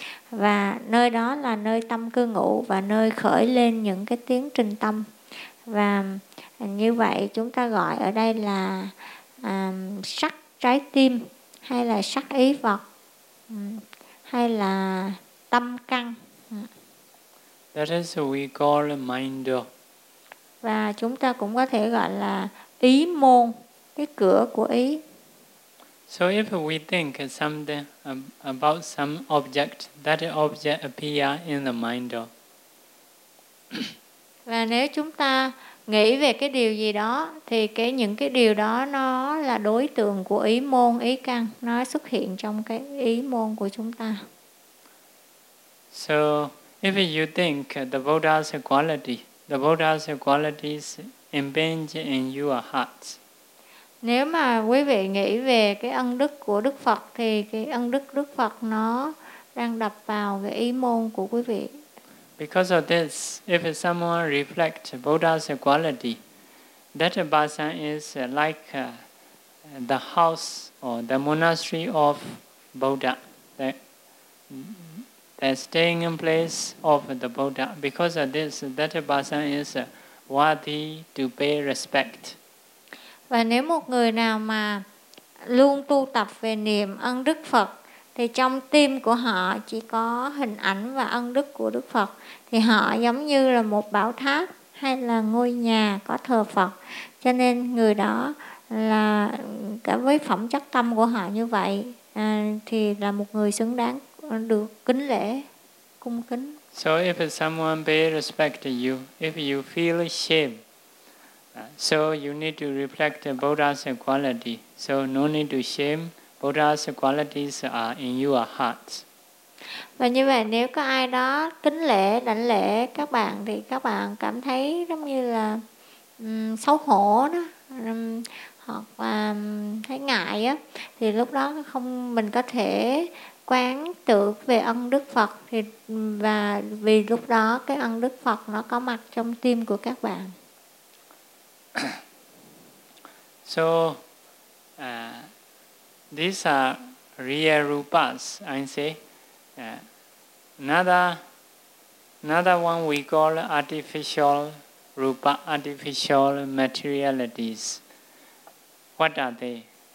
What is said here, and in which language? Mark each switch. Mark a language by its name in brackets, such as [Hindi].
[Vietnamese] Và nơi đó là nơi tâm cư ngụ và nơi khởi lên những cái tiến trình tâm. Và như vậy chúng ta gọi ở đây là sắc trái tim hay là sắc ý vật hay là tâm căn. [English] That is what we call mind. [Vietnamese] Và chúng ta cũng có thể gọi là ý môn, cái cửa của ý. [English] So if we think something about some object, that object appear in the mind door. [Vietnamese] Và nếu chúng ta nghĩ về cái điều gì đó thì cái những cái điều đó nó là đối tượng của ý môn, ý căn, nó xuất hiện trong cái ý môn của chúng ta. [English] So if you think the Buddha's quality, the Buddha's qualities impinge in your heart. [Vietnamese] Nếu mà quý vị nghĩ về cái ân đức của Đức Phật thì cái ân đức Đức Phật nó đang đập vào cái ý môn của quý vị. [English] Because of this, if someone reflects Buddha's quality, that person is like the house or the monastery of Buddha. The staying place of the Buddha. Because of this, that person is worthy to pay respect. [Vietnamese] Và nếu một người nào mà luôn tu tập về niệm ân Đức Phật, thì trong tim của họ chỉ có hình ảnh và ân đức của Đức Phật, thì họ giống như là một bảo tháp hay là ngôi nhà có thờ Phật. Cho nên người đó là cả với phẩm chất tâm của họ như vậy thì là một người xứng đáng được kính lễ, cung kính. [English] So if someone pay respect to you, if you feel shame, so you need to reflect Buddha's quality. So no need to shame. Buddha's qualities are in your heart. [Vietnamese] Và như vậy nếu có ai đó kính lễ, đảnh lễ các bạn thì các bạn cảm thấy giống như là xấu hổ đó, hoặc là thấy ngại á, thì lúc đó không mình có thể quán tưởng về ân Đức Phật, thì và vì lúc đó cái ân Đức Phật nó có mặt trong tim của các bạn. [English] So these are real rupas, I say. Another one we call artificial rupa, artificial materialities. What are they?